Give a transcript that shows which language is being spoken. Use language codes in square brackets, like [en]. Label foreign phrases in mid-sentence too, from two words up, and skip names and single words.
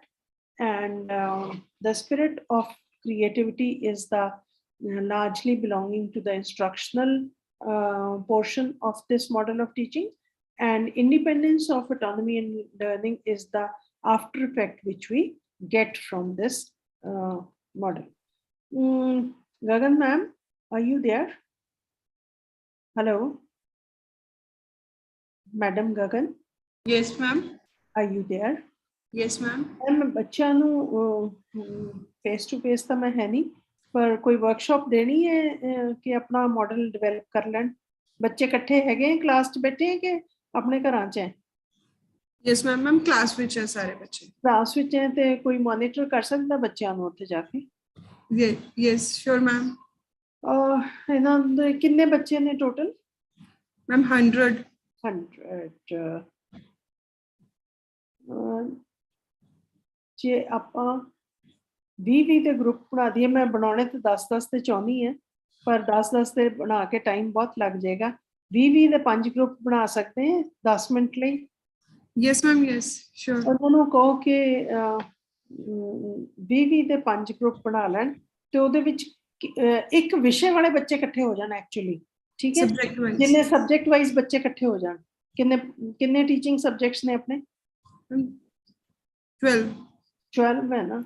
[en] And the spirit of creativity is the largely belonging to the instructional portion of this model of teaching, and independence of autonomy and learning is the after effect which we get from this model. Gagan ma'am, are you there? Hello, Madam Gagan, Yes, ma'am. are you there? Yes, ma'am. [hi] मैं बच्चों [pa] ਨੂੰ [en] face to face [pa] ਤਾਂ ਮੈਂ ਹੈ ਨਹੀਂ, ਪਰ ਕੋਈ ਵਰਕਸ਼ਾਪ ਦੇਣੀ ਹੈ ਕਿ ਆਪਣਾ [en] model develop [pa] ਕਰ ਲੈਣ. ਬੱਚੇ ਇਕੱਠੇ ਹੈਗੇ ਕਲਾਸ 'ਚ ਬੈਠੇ ਕਿ ਆਪਣੇ ਘਰਾਂ 'ਚ ਹੈ? [en] Yes, ma'am. Ma'am, [pa] class ਵਿੱਚ ਹੈ ਸਾਰੇ ਬੱਚੇ. ਕਲਾਸ ਵਿੱਚ ਹੈ ਤੇ ਕੋਈ ਮੋਨੀਟਰ ਕਰ ਸਕਦਾ ਬੱਚਿਆਂ ਨੂੰ ਉੱਥੇ ਜਾ ਕੇ? [en] Yes, sure, ma'am. [pa] ਇਹਨਾਂ ਦੇ ਕਿੰਨੇ ਬੱਚੇ ਨੇ ਟੋਟਲ? [en] Ma'am, 100. 100. [pa] ਜੇ ਆਪਾਂ 20 ਦੇ ਗਰੁੱਪ ਬਣਾ ਦਈਏ, ਮੈਂ ਬਣਾਉਣੇ ਤੇ 10 ਤੇ ਚਾਹੁੰਦੀ ਹਾਂ, ਪਰ 10 ਤੇ ਬਣਾ ਕੇ ਟਾਈਮ ਬਹੁਤ ਲੱਗ ਜਾਏਗਾ. 20 ਦੇ 5 ਗਰੁੱਪ ਬਣਾ ਸਕਦੇ ਹਾਂ 10 ਮਿੰਟ ਲਈ? [en] Yes, ma'am. Yes, sure. [pa] ਉਹਨਾਂ ਨੂੰ ਕਹੋ ਕਿ 20 ਦੇ 5 ਗਰੁੱਪ ਬਣਾ ਲੈਣ ਤੇ ਉਹਦੇ ਵਿੱਚ ਇੱਕ ਵਿਸ਼ੇ ਵਾਲੇ ਬੱਚੇ ਇਕੱਠੇ ਹੋ ਜਾਣ ਐਕਚੁਅਲੀ, ਠੀਕ ਹੈ? ਜਿੰਨੇ [en] subject wise [pa] ਬੱਚੇ ਇਕੱਠੇ ਹੋ ਜਾਣ. ਕਿੰਨੇ [en] teaching subjects [pa] ਨੇ ਆਪਣੇ? 12 ਹੈ ਨਾ?